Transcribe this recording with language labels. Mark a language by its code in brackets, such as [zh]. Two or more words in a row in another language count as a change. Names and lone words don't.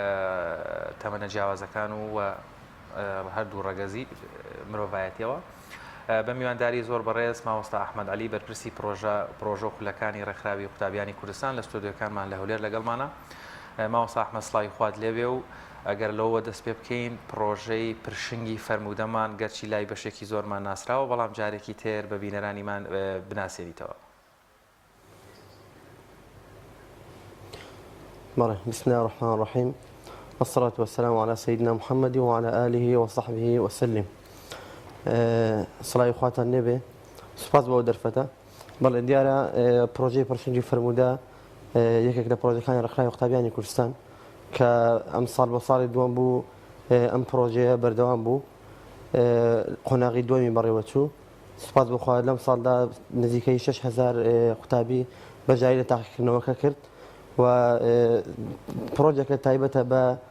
[ckb] تەمەنە جیاوازەکان و هەردوو ڕەگەزی مرۆڤایەتیەوە بە میوانداری زۆر بەڕێز مامۆستا ئەحمەد عەلی بەرپرسی پرۆژە و خولەکانی ڕێکخراوی قوتابیانی کوردستان لە ستۆدیۆکانمان لە هەولێر لەگەڵمانە. مامۆستا ئەحمەد سڵاوی خوات لێبێ و ئەگەر لەوە دەست پێ بکەین پرۆژەی پرشنگی فەرمودەمان گەرچی لای بەشێکی زۆرمان ناسراوە بەڵام جارێکی تێر بە بینەرانیمان بناسێنیتەوە. [ar] بسم الله الرحمن الرحيم والصلاة والسلام على سيدنا محمد وعلى آله وصحبه وسلم. صلاة إخوات النبي [ckb] سپاس بۆ دەرفەتە بەڵێ دیارە پرۆژەی پرشنگی فەرمودە یەکێک لە پرۆژەکانی ڕێکخراوی قوتابیانی کوردستان کە ئەم ساڵ بۆ ساڵی دووەم بوو ئەم پرۆژەیە بەردەوام بوو قۆناغی دووەمی بەڕێوەچوو سپاس بخوا لەم ساڵدا نزیکەی 6,000 قوتابی بەجای لە تاقیکردنەوەکە کرد و پرۆژێکە تایبەتە بە